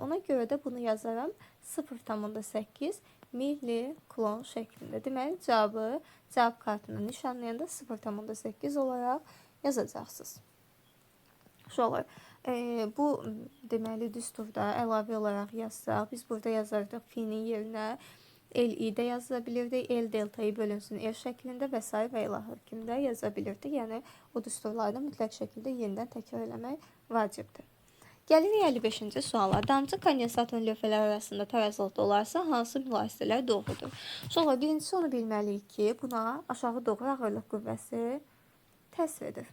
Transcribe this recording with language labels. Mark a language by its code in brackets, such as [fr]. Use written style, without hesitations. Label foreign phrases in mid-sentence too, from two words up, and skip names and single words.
[az] Ona görə də bunu yazaram 0,8 milli klon şəklində. Deməli cavab kartını nişanlayanda 0,8 olaraq yazacaqsınız. Şöyle, bu deməli düsturda əlavə olaraq yazsaq, biz burada yazardıq fi-nin yerinə l-i-də yazıla bilirdi, l delta-i bölünsün r şəklində və s. və ilaxır kimi də yaza bilirdi. Yəni, o düsturlarda mütləq şəkildə yenidən təkrar eləmək vacibdir. Gəlirik 55-ci suala. Damcı kondensatın lövhələr arasında tərəzilikdə olarsa, hansı mülahisələr doğrudur? Sonra birincisi onu bilməliyik ki, buna aşağı doğru ağırlıq qüvvəsi təsvir edir.